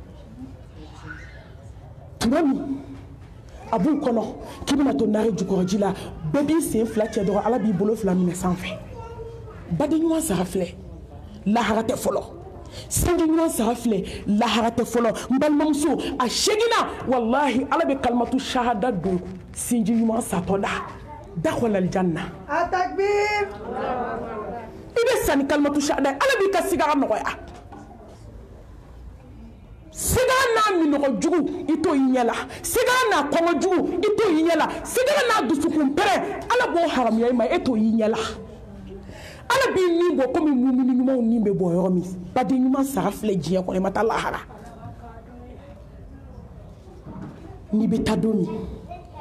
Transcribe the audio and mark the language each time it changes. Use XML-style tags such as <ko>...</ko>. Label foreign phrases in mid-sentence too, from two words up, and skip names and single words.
<bm>tuma min a b'u kɔnɔ k'i bɛna to nare jukɔrɔji la bɛɛ b'i sen fila cɛ dɔrɔn ala b'i bolo fila minɛ sanfɛ baden ɲuman sara filɛ lahara tɛ fɔlɔ sinji ɲuman sara filɛ lahara tɛ fɔlɔ n balimamuso a segina walahi ala bɛ</bm> <ar>كلمة الشهادة</ar> <bm>don sinji ɲuman satɔ la</bm> <ar>دخول الجنة Atakbir.</ar> <bm>i bɛ sa ni</bm> <ar>كلمة الشهادة</ar> <bm>ala b'i ka sigara nɔgɔya sigara n'a minɔgɔ jugu i t'o y'i ɲɛ la sigara n'a kɔngɔ jugu i t'o y'i ɲɛ la sigara n'a dusukun pɛrɛ ala b'o haramuya i ma e t'o y'i ɲɛ la ala b'i nin bɔ komi mumini ɲumanw nin bɛ bɔ yɔrɔ min baden ɲuman sara filɛ diɲɛ kɔnɔ i ma taa lahara n'i bɛ taa don min</bm>